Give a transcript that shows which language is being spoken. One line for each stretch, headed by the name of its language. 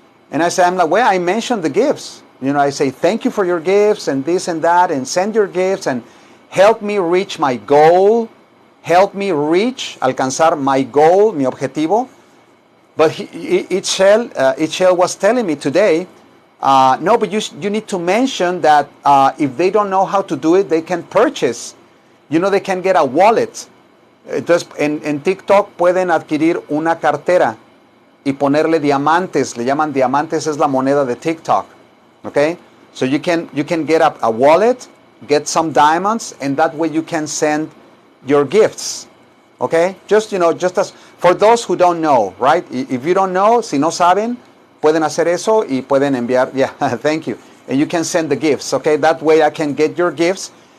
English: And I say, I mentioned the gifts. I say, thank you for your gifts and this and that, and send your gifts and help me reach my goal. Help me alcanzar my goal,
Spanish: mi objetivo.
English: But Itchel was telling me today, no, but you need to mention that if they don't know how to do it, they can purchase. They can get a wallet.
Spanish: Entonces, en TikTok pueden adquirir una cartera y ponerle diamantes. Le llaman diamantes, es la moneda de TikTok.
English: Okay? So you can get a wallet, get some diamonds, and that way you can send your gifts. Okay? Just as for those who don't know, right? If you don't know,
Spanish: si no saben, pueden hacer eso y pueden enviar.
English: Yeah, thank you. And you can send the gifts. Okay? That way I can get your gifts